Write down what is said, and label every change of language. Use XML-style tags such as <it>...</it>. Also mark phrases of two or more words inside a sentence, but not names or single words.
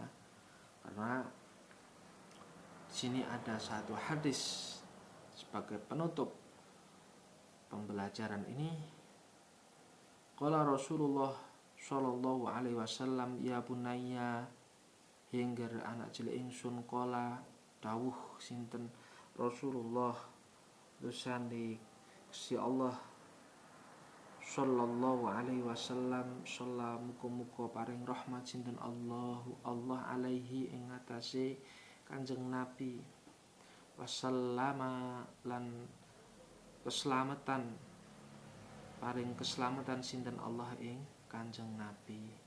<id>Karena di sini ada satu hadis sebagai penutup pembelajaran ini.</id> <ar>Qala Rasulullah sallallahu alaihi wasallam, ya bunayya,</ar> <jv>hingga anak cilik ingsun. Qala dawuh sinten Rasulullah dosani si Allah</jv> <ar>sallallahu alaihi wasallam,</ar> <jv>sallam muga-muga paring rahmat sinten Allah alaihi ing atase Kanjeng Nabi, wasallama lan keselamatan, paring keselamatan sinten Allah ing Kanjeng Nabi.</jv>